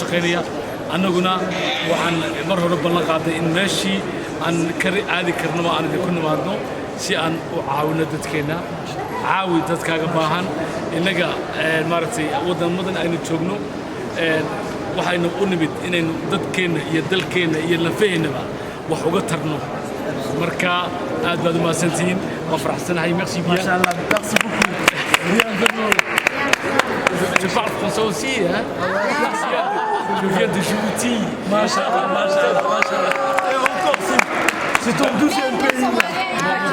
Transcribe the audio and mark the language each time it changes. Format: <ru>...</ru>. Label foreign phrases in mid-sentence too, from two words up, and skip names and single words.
<so>shaqeynaya annaguna waxaan mar hore ballan qaaday in meeshii aan ka aadi karno aan ku nimaadno si aan u caawino dadkeena caawi dadkaaga baahan inaga maaragtay wadamadan aynu joogno waxaynu u nimid inaynu dadkeena iyo dalkeena iyo lafaheennaba wax uga tarno marka aad baad u mahadsantihiin ma faraxsanahay</so> <fr>merci bien</fr> <ar>ما شاء الله,</ar> <fr>merci beaucoup. Je parle français aussi, hein? Je viens de Djibouti.</fr> <ar>ما شاء الله، ما شاء الله، ما شاء الله.</ar> <fr>Et encore, c'est ton 12e pays là.</fr>